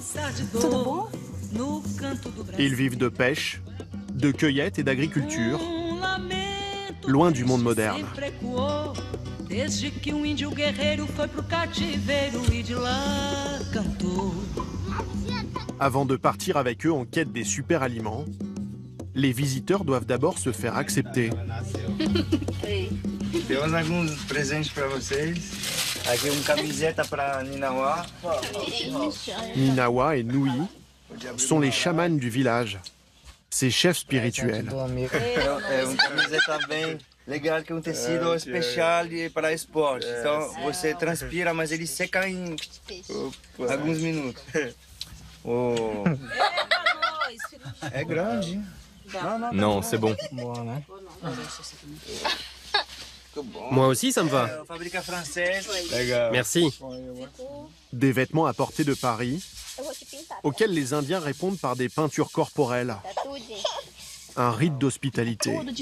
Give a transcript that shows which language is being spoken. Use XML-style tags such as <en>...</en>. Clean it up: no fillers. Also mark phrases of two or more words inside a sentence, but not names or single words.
<fr>Ils vivent de pêche, de cueillette et d'agriculture, loin du monde moderne. Avant de partir avec eux en quête des super aliments, les visiteurs doivent d'abord se faire accepter.</fr> <pt>Temos alguns presentes para vocês. Aqui camiseta para Ninawa.</pt> <fr>Ninawa et Nui sont les chamans du village, ses chefs spirituels.</fr> <pt>Camiseta bem legal que tecido especial para esporte. Então você transpira, mas ele seca em alguns minutos. Oh. É grande.</pt> <fr>Non, c'est bon. Moi aussi, ça me va. Merci. Des vêtements apportés de Paris, auxquels les Indiens répondent par des peintures corporelles. Un rite d'hospitalité.</fr>